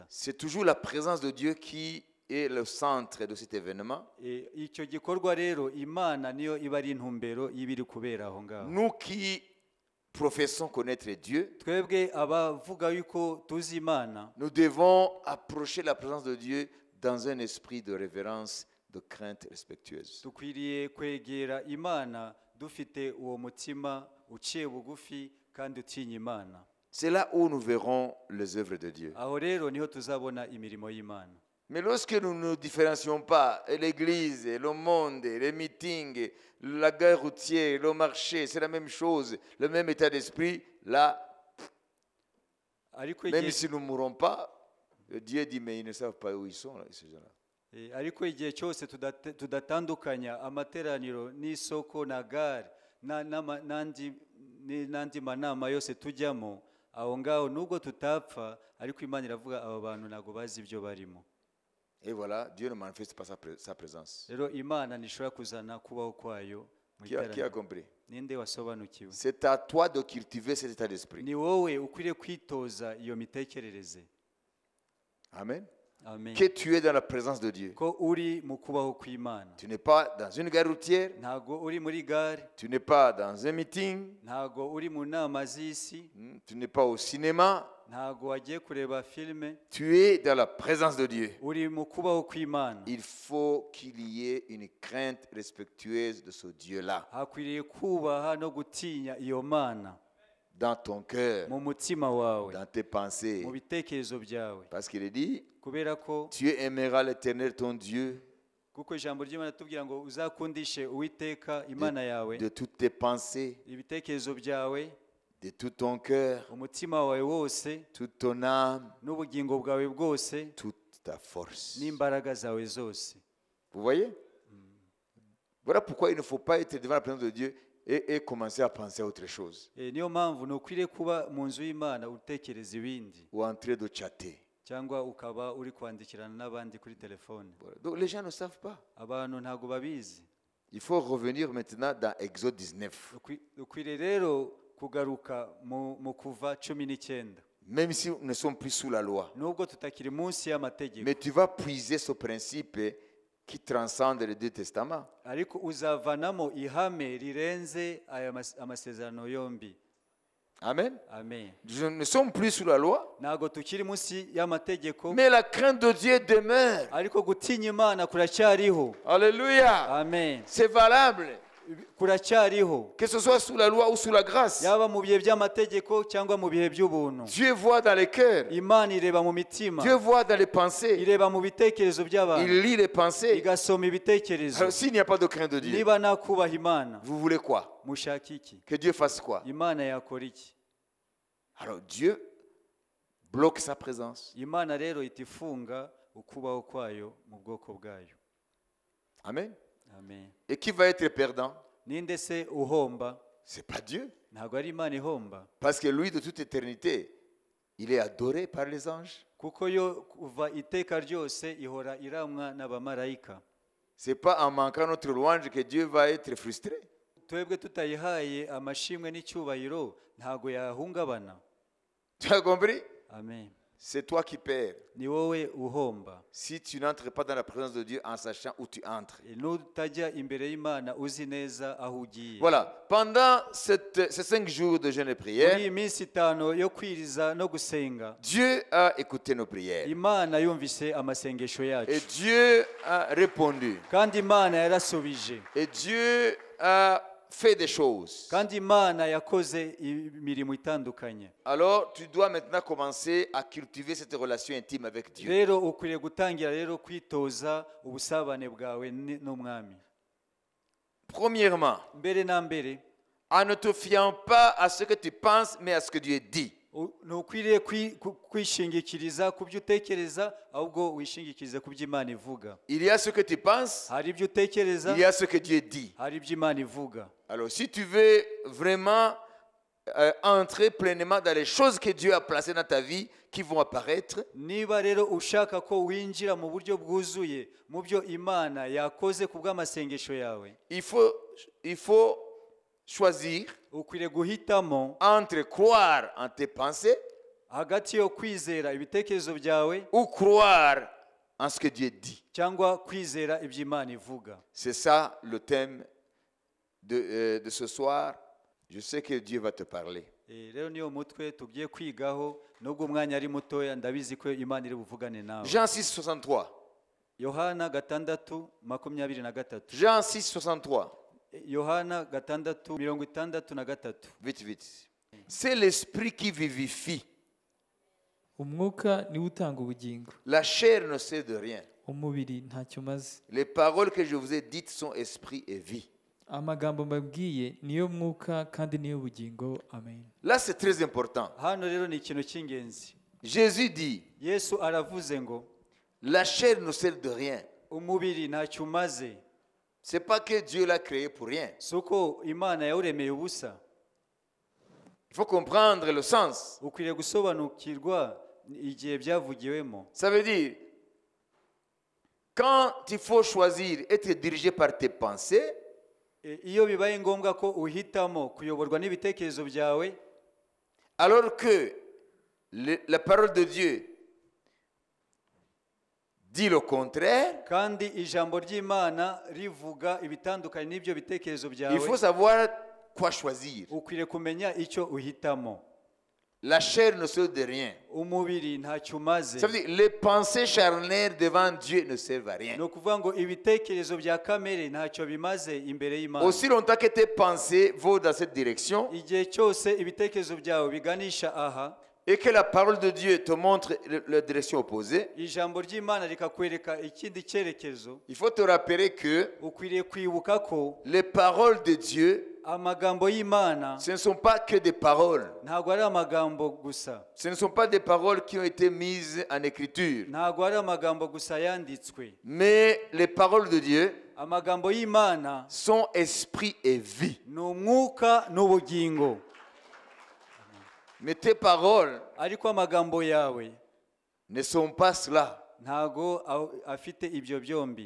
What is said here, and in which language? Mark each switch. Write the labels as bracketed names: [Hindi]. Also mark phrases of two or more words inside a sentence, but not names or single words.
[French] C'est toujours la présence de Dieu qui est le centre de cet événement. [Kinyarwanda] Icyo gikorwa rero Imana niyo iba ari intumbero y'ibiri kubera aho ngaho. [French] Nous qui professons connaître Dieu, [Kinyarwanda] Twebwe abavuga yuko tuzi Imana, [French] nous devons approcher la présence de Dieu dans un esprit de révérence, de crainte respectueuse. [Kinyarwanda] dukwiriye kwegera Imana dufite uwo mutima uciye bugufi kandi utinya imana. [French] C'est là où nous verrons les œuvres de Dieu. [Kinyarwanda] Aho rero niho tuzabona imirimo y'Imana. [French] Mais lorsque nous ne différencions pas, l'église, le monde, les meetings, la gare routière, le marché, c'est la même chose, le même état d'esprit, là, [Kinyarwanda] Ariko [French] même [Kinyarwanda] igihe [French] si nous ne mourrons pas, Dieu dit, mais ils ne savent pas où ils sont, là, ces gens-là. [Kinyarwanda] ariko igihe cyose tudatandukanya amateraniro n'isoko na gare n'andi manama yose tujyamo, aho ngaho nubwo tutapfa, ariko Imana iravuga aba bantu ntago bazi ibyo barimo. [French] Et voilà, Dieu ne manifeste pas sa présence. [Kinyarwanda] Rero Imana ntishobora kuzana kubaho kwayo mu [French] Qui a [Kinyarwanda] iteraniro. [French] compris? [Kinyarwanda] Ninde wasobanukiwe? [French] C'est à toi de cultiver cet état d'esprit. [Kinyarwanda] Ni wowe ukwiriye kwitoza iyo mitekerereze. Amen. Amen. [French] Que tu es dans la présence de Dieu. [Kinyarwanda] Ko uri mu kubaho kw'Imana. [French] Tu n'es pas dans une gare routière, [Kinyarwanda] Ntago uri muri gare, [French] tu n'es pas dans un meeting, [Kinyarwanda] ntago uri mu nama z'isi, [French] tu n'es pas au cinéma, [Kinyarwanda] ntago wagiye kureba filime, [French] tu es dans la présence de Dieu. [Kinyarwanda] uri mu kubaho kw'Imana. [French] Il faut qu'il y ait une crainte respectueuse de ce Dieu-là [Kinyarwanda] Hakwiriye kubaha no gutinya iyo Mana [French] dans ton cœur, [Kinyarwanda] mu mutima wawe, [French] dans tes pensées. [Kinyarwanda] mu bitekerezo byawe, [French] Parce qu'il est dit, [Kinyarwanda] kubera ko [French] tu aimeras l'Éternel ton Dieu [Kinyarwanda] kuko ijambo ry'Imana tubwira ngo uzakundishe Uwiteka Imana yawe [French] de toutes tes pensées, [Kinyarwanda] ibitekerezo byawe, [French] de tout ton cœur, [Kinyarwanda] umutima wawe wose, [French] toute ton âme, [Kinyarwanda] n'ubugingo bwawe bwose, [French] toute ta force. [Kinyarwanda] n'imbaraga zawe zose. [French] Vous voyez? Voilà pourquoi il ne faut pas être devant la présence de Dieu et commencer à penser à autre chose. [Kinyarwanda] Niyo mpamvu ntukwiriye kuba mu nzu y'Imana utekereza ibindi, [French] Ou en train de chatter. [Kinyarwanda] cyangwa ukaba uri kwandikirana n'abandi kuri telefone. [French] Voilà. Donc les gens ne savent pas. [Kinyarwanda] Abantu ntago babizi. [French] Il faut revenir maintenant dans Exode 19. [Kinyarwanda] Ukwiriye rero kugaruka mu kuva 19. [French] Même si nous ne sommes plus sous la loi. [Kinyarwanda] Nubwo tutakiri munsi y'amategeko, [French] Mais tu vas puiser ce principe qui transcende les deux testaments. [Kinyarwanda] ariko uzavanamo ihame rirenze aya amasezerano yombi. Amen. Amen. [French] Nous ne sommes plus sous la loi. [Kinyarwanda] Ntago tukiri munsi y'amategeko, [French] Mais la crainte de Dieu demeure. [Kinyarwanda] ariko gutinya Imana kuracyariho. [French] Alléluia. [Kinyarwanda] Amen. [French] C'est valable. [Kinyarwanda] Kuracyariho, [French] Que ce soit sous la loi ou sous la grâce. [Kinyarwanda] yaba mu bihe by'amategeko cyangwa mu bihe by'ubuntu. [French] Dieu voit dans les cœurs. [Kinyarwanda] Imana ireba mu mitima, [French] Dieu voit dans les pensées. [Kinyarwanda] ireba mu bitekerezo [French] Il [Kinyarwanda] by'abantu, [French] lit les pensées. [Kinyarwanda] igasoma ibitekerezo. [French] Alors s'il n'y a pas de crainte de Dieu, [Kinyarwanda] Niba nakubaha Imana, [French] vous voulez quoi? [Kinyarwanda] mushaka iki? [French] Que Dieu fasse quoi? [Kinyarwanda] Imana yakora iki? [French] Alors Dieu bloque sa présence. [Kinyarwanda] Imana rero itifunga ukubaho kwayo mu bwoko bwayo. Amen. Amen. [French] Et qui va être perdant? [Kinyarwanda] Ninde se uhomba? [French] C'est pas Dieu. [Kinyarwanda] Ntabwo ari Imana ihomba, [French] Parce que lui, de toute éternité, il est adoré par les anges. [Kinyarwanda] kuko yo kuva iteka ryose ihora iramwa n'abamarayika. [French] C'est pas en manquant notre louange que Dieu va être frustré. [Kinyarwanda] Twebwe tutayihaye amashimwe n'icyubahiro ntabwo yahungabana. [French] Tu as compris? Amen. C'est toi qui perds. [Kinyarwanda] Ni wowe uhomba. [French] Si tu n'entres pas dans la présence de Dieu en sachant où tu entres. [Kinyarwanda] Nutajya imbere y'Imana uzi neza aho ugiye. [French] Voilà. Pendant ces 5 jours de jeûne et [Kinyarwanda] Muri [French] prière, [Kinyarwanda] iyi minsi itanu yo kwiriza no gusenga, [French] Dieu a écouté nos prières. [Kinyarwanda] Imana yumvise amasengesho [French] Et [Kinyarwanda] yacu, [French] Dieu a répondu. [Kinyarwanda] kandi Imana yarasubije, [French] Et Dieu a fait des choses. [Kinyarwanda] kandi Imana yakoze imirimo itandukanye. [French] Alors, tu dois maintenant commencer à cultiver cette relation intime avec Dieu. [Kinyarwanda] Rero ukwiriye gutangira rero kwitoza ubusabane bwawe n'Umwami. [French] Premièrement, [Kinyarwanda] Mbere na mbere, [French] en ne te fiant pas à ce que tu penses, mais à ce que Dieu dit. [Kinyarwanda] ntukwiriye kwishingikiriza ku byo utekereza, ahubwo wishingikirize ku byo Imana ivuga. [French] Il y a ce que tu penses, [Kinyarwanda] Hari ibyo utekereza, [French] il y a ce que Dieu dit. [Kinyarwanda] hari ibyo Imana ivuga. [French] Alors, si tu veux vraiment entrer pleinement dans les choses que Dieu a placées dans ta vie qui vont apparaître, [Kinyarwanda] Niba rero ushaka ko winjira mu buryo bwuzuye mu byo Imana yakoze ku bw'amasengesho yawe, [French] il faut choisir [Kinyarwanda] ukwiriye guhitamo [French] entre croire en tes pensées [Kinyarwanda] hagati yo kwizera ibitekerezo byawe [French] ou croire en ce que Dieu dit. [Kinyarwanda] cyangwa kwizera ibyo Imana ivuga. [French] C'est ça le thème de ce soir. Je sais que Dieu va te parler. [Kinyarwanda] Rero niyo mutwe tugiye kwigaho, nubwo umwanya ari mutoya ndabizi ko Imana iri buvugane nawe. [French] Jean 6,63. [Kinyarwanda] Yohana 6:23. [French] Jean 6,63. [Kinyarwanda] Yohana 6:63. [French] Vite, vite. C'est l'esprit qui vivifie. [Kinyarwanda] umwuka niwo utanga ubugingo, [French] La chair ne sert de rien. [Kinyarwanda] umubiri ntacyo umaze. [French] Les paroles que je vous ai dites sont esprit et vie. [Kinyarwanda] Amagambo mbabwiye niyo mwuka kandi niyo bugingo. Amen. [French] Là, c'est très important. [Kinyarwanda] Hano rero ni ikintu cy'ingenzi. [French] Jésus dit, [Kinyarwanda] Yesu aravuze ngo [French] la chair ne sert de rien. [Kinyarwanda] umubiri ntacyo umaze. [French] C'est pas que Dieu l'a créé pour rien. [Kinyarwanda] Suko Imana yawuremeye ubusa. [French] Il faut comprendre le sens. [Kinyarwanda] Ukwiriye gusobanukirwa igihe byavugiwemo. [French] Ça veut dire, quand il faut choisir être dirigé par tes pensées, [Kinyarwanda] Iyo bibaye ngombwa ko uhitamo kuyoborwa n'ibitekerezo byawe, [French] alors que la parole de Dieu dit le contraire, [Kinyarwanda] kandi ijambo ry'Imana rivuga ibitandukanye n'ibyo bitekerezo [French] il faut [Kinyarwanda] byawe, [French] savoir quoi choisir. [Kinyarwanda] ukwiriye kumenya icyo uhitamo. [French] La chair ne sert de rien. [Kinyarwanda] Umubiri ntacyo umaze. [French] Ça veut dire, les pensées charnelles devant Dieu ne servent à rien. [Kinyarwanda] Ni ukuvuga ngo ibitekerezo bya kamere ntacyo bimaze imbere y'Imana. [French] Aussi longtemps que tes pensées vont dans cette direction [Kinyarwanda] Igihe cyose ibitekerezo byawe biganisha aha, [French] et que la parole de Dieu te montre la direction opposée, [Kinyarwanda] ijambo ry'Imana rikakwereka ikindi cyerekezo, [French] il faut te rappeler que [Kinyarwanda] ukwiriye kwibuka ko [French] les paroles de Dieu, [Kinyarwanda] amagambo y'Imana [French] ce ne sont pas que des paroles. [Kinyarwanda] ntabwo ari amagambo gusa, [French] Ce ne sont pas des paroles qui ont été mises en écriture. [Kinyarwanda] ntabwo ari amagambo gusa yanditswe. [French] Mais les paroles de Dieu [Kinyarwanda] Amagambo y'Imana [French] sont esprit et vie. [Kinyarwanda] ni umwuka n'ubugingo. [French] Mais tes paroles [Kinyarwanda] Ariko amagambo yawe [French] ne sont pas cela. [Kinyarwanda] ntago afite ibyo byombi.